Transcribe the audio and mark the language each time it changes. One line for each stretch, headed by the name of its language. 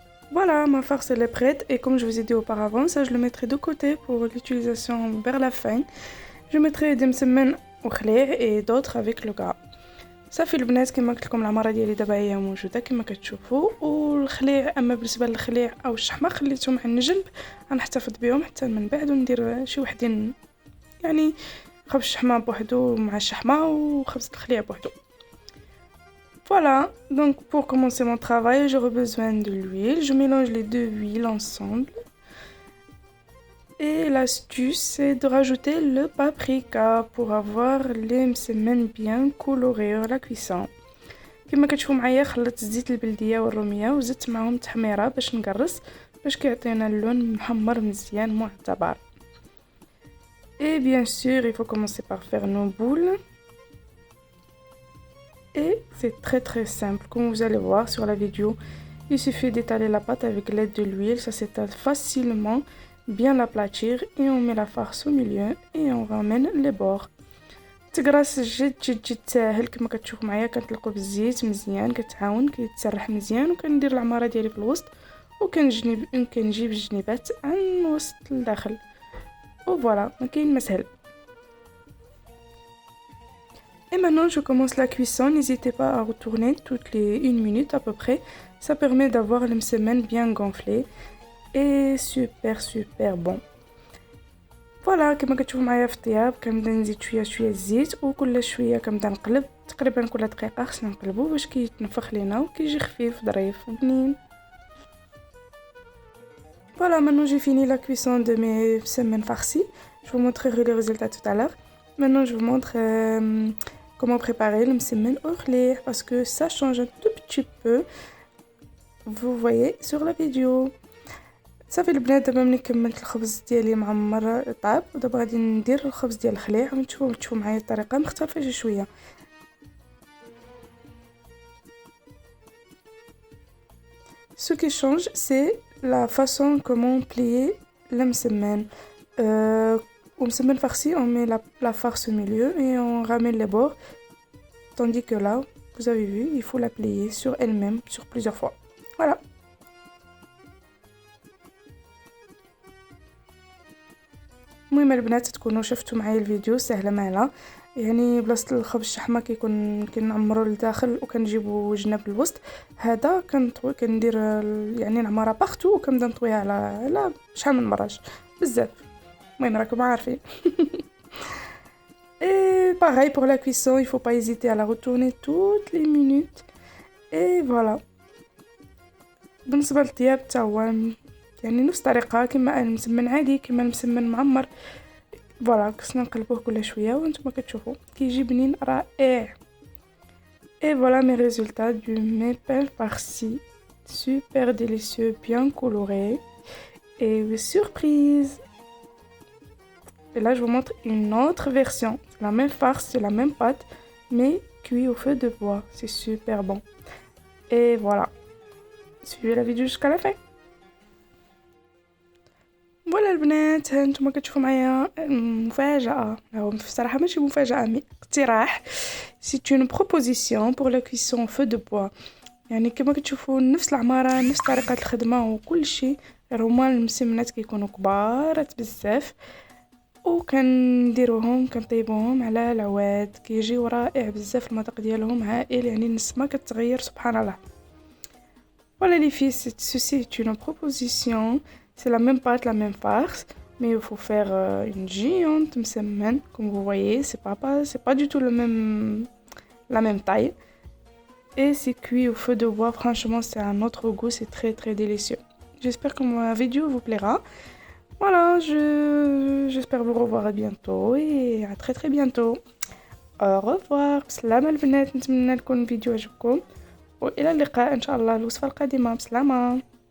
French: Voilà, ma farce elle est prête et comme je vous ai dit auparavant, ça je le mettrai de côté pour l'utilisation vers la fin. Je mettrai des msemen au khli' et d'autres avec le gras.
Arabic: صافي البنات، كما قلت لكم العماره ديالي دابا هي موجوده كما كتشوفوا، والخليع اما بالنسبه للخليع او الشحمه خليتهم على الجنب، غنحتفظ بهم حتى من بعد وندير شي وحدين، يعني خبز الشحمه بوحدو مع الشحمه وخبز الخليع بوحدو.
French: Voilà, donc pour commencer mon travail, j'aurai besoin de l'huile. Je mélange les deux huiles ensemble. Et l'astuce, c'est de rajouter le paprika pour avoir les msemen bien colorés à la cuisson.
Arabic: كما كتشوفوا معايا خلطت الزيت البلديه والروميه وزدت معهم التحميره باش نقرص باش كيعطينا اللون محمر مزيان معتبر.
French: Et bien sûr, il faut commencer par faire nos boules. Et c'est très simple, comme vous allez voir sur la vidéo. Il suffit d'étaler la pâte avec l'aide de l'huile, ça s'étale facilement, bien l'aplatir et on met la farce au milieu et on ramène les bords.
Arabic: تقراص جد ساهل كما كتشوفوا معايا. كنطلقوا بالزيت مزيان كتعاون كيتسرح مزيان وكندير العماره ديالي في الوسط وكنجيب الجنيبات عن الوسط لداخل وفوالا ما كاين ما سهل.
French: Et maintenant je commence la cuisson. N'hésitez pas à retourner toutes les 1 minute à peu près. Ça permet d'avoir les msemen bien gonflés et super bon.
Arabic: فوالا كما كتشوفوا معايا في الطياب كنبدا نزيد شويه الزيت وكل شويه كنبدا نقلب تقريبا كل دقيقه خصنا نقلبو باش كيتنفخ لينا وكيجي خفيف ظريف وبنين.
French: Voilà, maintenant j'ai fini la cuisson de mes semaines farcies. Je vous montrerai les résultats tout à l'heure. Maintenant je vous montre comment préparer le msemen au lait parce que ça change un tout petit peu. Vous voyez sur la vidéo.
Arabic: صافي البنات دابا ملي كملت الخبز ديالي معمر طاب ودابا غادي ندير الخبز ديال الخليع وتشوفوا معايا الطريقه مختلفه شويه.
French: Ce qui change c'est la façon comment plier le msemen. Au msemen farci on met la farce au milieu et on ramène les bords, tandis que là vous avez vu il faut la plier sur elle-même sur plusieurs fois. Voilà.
Arabic: المهم البنات تكونوا شفتوا معايا الفيديو سهله مالا يعني بلاصه الخبز الشحمه كنعمروا لداخل وكنجيبوا جناب الوسط. هذا كندير يعني نعمرها باغتو وكنبدا نطويها على شحال من مراج بزاف. المهم راكم عارفين.
French: Et pareil pour la cuisson, il faut pas hésiter à la retourner toutes les minutes. Et voilà.
Arabic: بالنسبه للطياب حتى هو يعني نفس الطريقه كما المسمن عادي كما المسمن معمر. فوالا خصنا نقلبوه كل شويه وانتم كتشوفوا كيجي بنين رائع.
French: Et voilà mes résultats du mes pains farcis, super délicieux, bien colorés et surprise. Et là je vous montre une autre version, la même farce, c'est la même pâte mais cuit au feu de bois, c'est super bon. Et voilà, suivez la vidéo jusqu'à la fin.
Arabic: فوالا البنات هانتوما كتشوفوا معايا مفاجاه. هو بصراحه ماشي مفاجاه مي اقتراح.
French: سي اون بروبوزيسيون بور لا كويسون فو دو بوا.
Arabic: يعني كما كتشوفوا نفس العماره نفس طريقه الخدمه وكل شيء. هما المسمنات كيكونوا كبارات بزاف وكنديروهم كنطيبوهم على العواد كيجيو رائع بزاف. المذاق ديالهم هائل يعني النسمه كتغير سبحان الله.
French: Voilà les filles, ceci est une proposition. C'est la même pâte, la même farce, mais il faut faire une géante msemen, comme vous voyez, c'est pas du tout la même taille. Et c'est cuit au feu de bois, franchement c'est un autre goût, c'est très délicieux. J'espère que ma vidéo vous plaira. Voilà, j'espère vous revoir à bientôt et à très bientôt. Au revoir,
Arabic: بسلامة البنات، نتمنى تكون الفيديو عجبكم وإلى اللقاء إن شاء الله الوصفة القادمة. بسلامة.